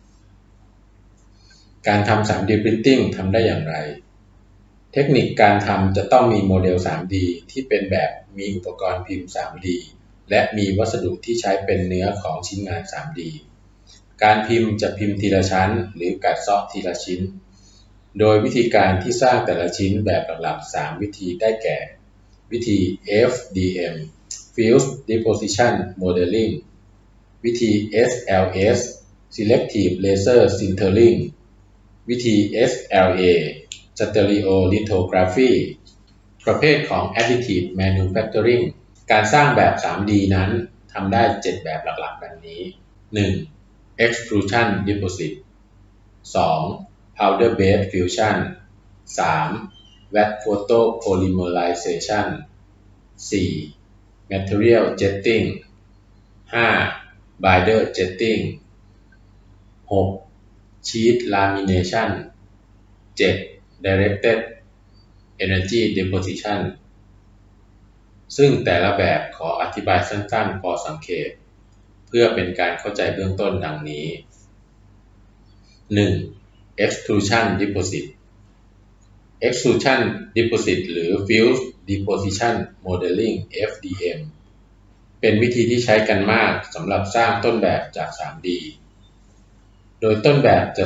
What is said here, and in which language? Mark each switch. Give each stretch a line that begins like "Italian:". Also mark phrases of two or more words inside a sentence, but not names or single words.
Thai: การทำ
English: 3D Printing
Thai: ทำได้อย่างไรเทคนิคการทำจะต้องมีโมเดล 3D ที่เป็นแบบมีอุปกรณ์พิมพ์ 3D และมีวัสดุที่ใช้เป็นเนื้อของชิ้นงาน 3D การพิมพ์จะพิมพ์ทีละ ชั้นหรือกัดเซาะทีละชิ้นโดยวิธีการที่สร้างแต่ละชิ้นแบบหลักๆ 3 วิธีได้แก่วิธี
English: FDM Fused Deposition Modeling
Thai: วิธี
English: SLS Selective Laser Sintering
Thai: วิธี
English: SLA Stereolithography
Thai: ประเภทของ
English: Additive Manufacturing
Thai: การสร้างแบบ 3D นั้นทำได้ 7 แบบหลักๆ ดังนี้ 1.
English: Extrusion Deposit 2. Powder Bed Fusion 3. Wet Photo Polymerization 4. Material Jetting 5. Binder Jetting 6. Sheet Lamination 7. Directed Energy Deposition
Thai: ซึ่งแต่ละแบบขออธิบายสั้นๆพอสังเขปเพื่อเป็นการเข้าใจเบื้องต้นดังนี้ 1.
English: Extrusion Deposit Extrusion Deposit
Thai: หรือ
English: Fused Deposition Modeling FDM
Thai: เป็นวิธีที่ใช้กันมากสำหรับสร้างต้นแบบจาก 3D โดยต้นแบบจะ